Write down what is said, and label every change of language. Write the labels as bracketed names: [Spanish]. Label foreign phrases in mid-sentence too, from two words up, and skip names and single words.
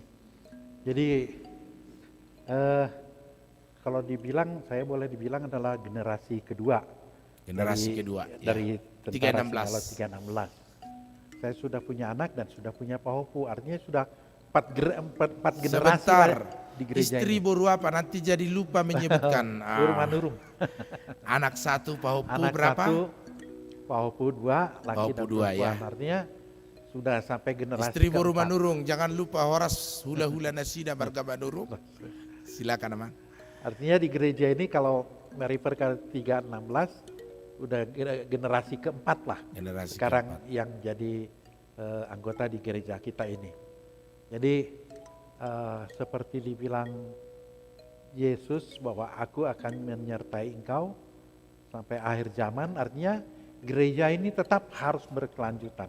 [Indonesian] Jadi kalau dibilang, saya boleh dibilang adalah generasi kedua. Generasi kedua. Dari ya. tentara 316. Saya sudah punya anak dan sudah punya pahopu, artinya sudah empat generasi Sebentar, di gereja istri ini. baru apa? Nanti jadi lupa menyebutkan. Manurung. Anak 1, pahopu Anak berapa? 1, pahopu 2, laki Pahopu dan dua, perempuan. ya. Artinya sudah sampai generasi Istri baru keempat. [Batak Toba] manurung, [Indonesian] jangan lupa [Batak Toba] horas hula-hula nasida marga manurung. [Indonesian] Silakan Amang. Artinya di gereja ini kalau merefer ke 316 udah generasi keempat lah. Generasi Sekarang yang jadi anggota di gereja kita ini. Jadi seperti dibilang Yesus bahwa aku akan menyertai engkau sampai akhir zaman, artinya gereja ini tetap harus berkelanjutan.